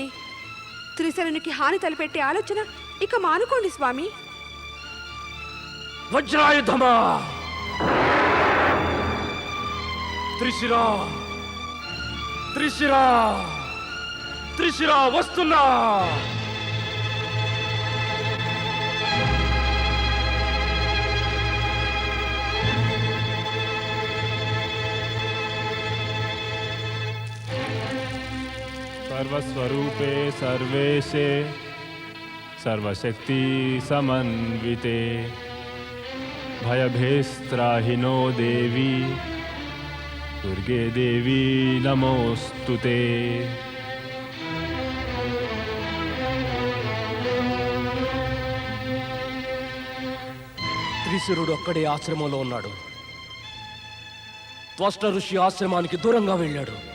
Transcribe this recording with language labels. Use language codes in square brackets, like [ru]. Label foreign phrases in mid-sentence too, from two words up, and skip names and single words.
[te] త్రిశరునికి హాని తలపెట్టే ఆలోచన ఇక మానుకోండి స్వామి. వజ్రాయుధమా! త్రిశిరా! త్రిశిరా! త్రిశిరా వస్తున్నా! [sa] सर्वस्वरूपे सर्वेशे सर्वशक्ति समन्विते भयभेस्त्राहिनो देवी దుర్గే దేవి నమోస్తుతే. [te] త్రిశిరుడు ఒక్కడే ఆశ్రమంలో ఉన్నాడు. త్వష్ట ఋషి ఆశ్రమానికి దూరంగా వెళ్ళాడు.